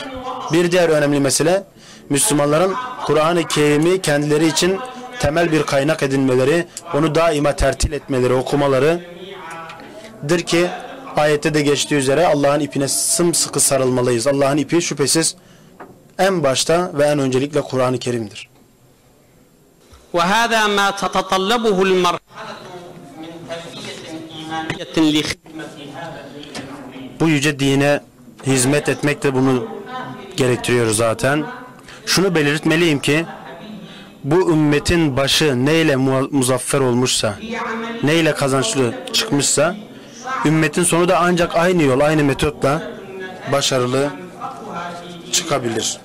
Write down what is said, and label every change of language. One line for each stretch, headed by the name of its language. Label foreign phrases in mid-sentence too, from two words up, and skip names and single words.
Turkish: Bir diğer önemli mesele, Müslümanların Kur'an-ı Kerim'i kendileri için temel bir kaynak edinmeleri, onu daima tertil etmeleri, okumalarıdır ki ayette de geçtiği üzere Allah'ın ipine sımsıkı sarılmalıyız. Allah'ın ipi şüphesiz en başta ve en öncelikle Kur'an-ı Kerim'dir.
Arabic: وهذا ما تتطلبه المرحلة من تربية إيمانية لخدمة هذا الدين.
Turkish: Bu yüce dine hizmet etmek de bunu gerektiriyor zaten. Şunu belirtmeliyim ki bu ümmetin başı neyle muzaffer olmuşsa, neyle kazançlı çıkmışsa, ümmetin sonu da ancak aynı yol, aynı metotla başarılı çıkabilir.